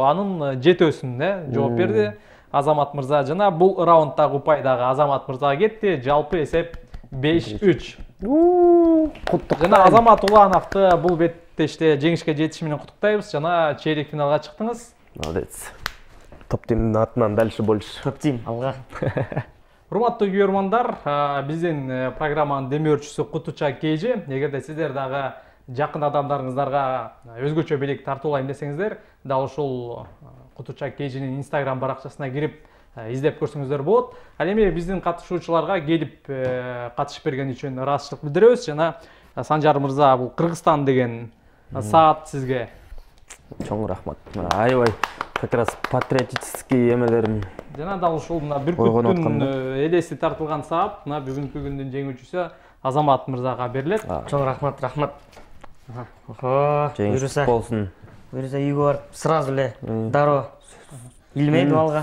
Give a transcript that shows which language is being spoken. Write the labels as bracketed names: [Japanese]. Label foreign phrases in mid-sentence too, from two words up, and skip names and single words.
[Kyrgyz] Анын 7-өсүнө жооп берди Азамат мырза. Жана бул раунддагы упай дагы Азамат мырзага кетти. Жалпы эсеп 5-3. Жана Азамат Улановду бул беттеште жеңишке жетиши менен куттуктайбыз. Жана чейрек финалга чыктыңыз. Молодец. Топ тимдин атынан [Russian] дальше больше. [Kyrgyz] Топ тим алга. Урматтуу көрөрмандар, биздин программанын демөөрчүсү Кутуча Кейжи. Эгерде сиздер дагы жакын адамдарыңыздарга өзгөчө белек тартуулайм десеңиздер, дал ушул Кутуча Кейжинин Instagram баракчасына кирип издеп көрсөңүздөр болот. Ал эми биздин катышуучуларга келип катышып берген үчүн ыраазычылык билдиребиз. Жана Санжар мырза, бул Кыргызстан деген саат сизге чоң рахмат. Аябай [Russian] как раз патриотический [Kyrgyz] эмелерим. Жана дал ушул бүркүттүн элеси тартылган саат бүгүнкү күндүн жеңүүчүсү Азамат мырзага берилет. Чоң рахмат. Жеңиш болсун. Буюрса үйгө барып сразу эле дароо илмейт балга.